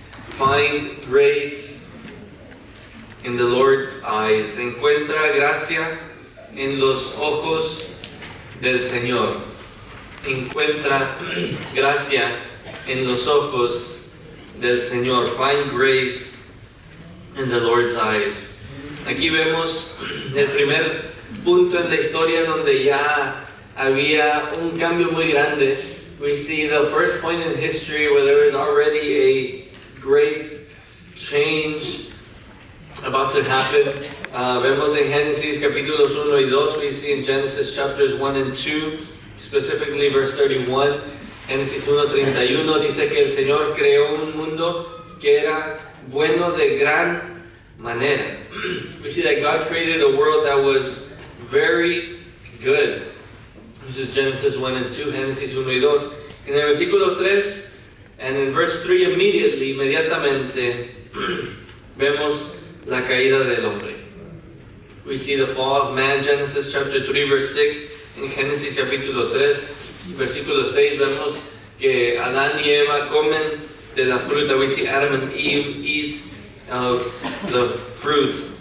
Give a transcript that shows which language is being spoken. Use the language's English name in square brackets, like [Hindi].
[English] find grace in the Lord's eyes. [Spanish] Encuentra gracia en los ojos del Señor. Encuentra gracia en los ojos del Señor. [English] Find grace in the Lord's eyes. [Spanish] Aquí vemos el primer punto en la historia donde ya había un cambio muy grande. [English] We see the first point in history where there is already a great change about to happen. [Spanish] Vemos en Génesis capítulos 1 y 2. [English] We see in Genesis chapters 1 and 2, specifically verse 31. [Spanish] Génesis 1:31 dice que el Señor creó un mundo que era bueno de gran manera. [English] We see that God created a world that was very good. This is Genesis 1 and 2, [Spanish] Génesis 1 y 2. En el versículo 3, [English] and in verse 3 [Spanish] inmediatamente, vemos la caída del hombre. [English] We see the fall of man, Genesis chapter 3, verse 6. [Spanish] En Génesis capítulo 3, versículo 6, vemos que Adán y Eva comen de la fruta. [English] We see Adam and Eve eat of the fruit.